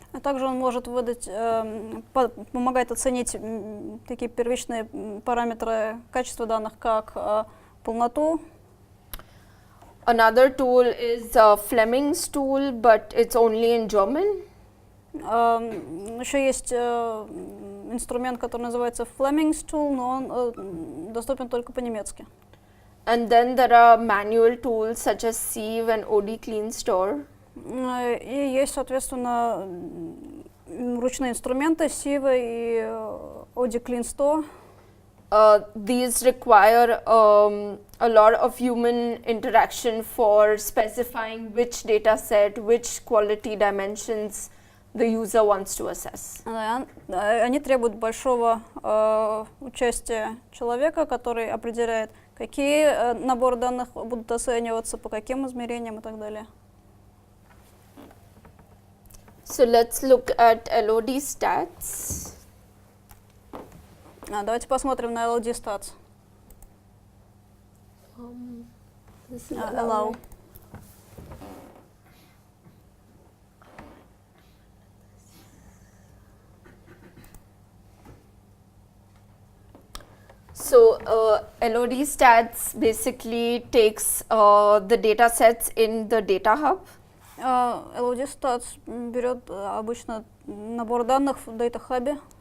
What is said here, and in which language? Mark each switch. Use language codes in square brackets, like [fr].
[ru] А также он может выдать, помогает оценить такие первичные параметры качества данных, как полноту. [en] Another tool is Fleming's tool, but it's only in German. [ru] Еще есть инструмент, который называется Fleming's tool, но он доступен только по-немецки. [en] And then there are manual tools such as Sieve and OD Clean Store. [ru] И есть, соответственно, ручные инструменты Sieve и OD Clean Store. [en] These require a lot of human interaction for specifying which data set, which quality dimensions the user wants to assess. [ru] Они требуют большого участия человека, который определяет, какие наборы данных будут оцениваться, по каким измерениям и так далее. [en] So let's look at LOD stats. [ru] Давайте посмотрим на LOD stats. [en] This is Allow. So LOD stats basically takes the data sets in the data hub. [ru] LOD stats берет обычно набор данных в Data Hub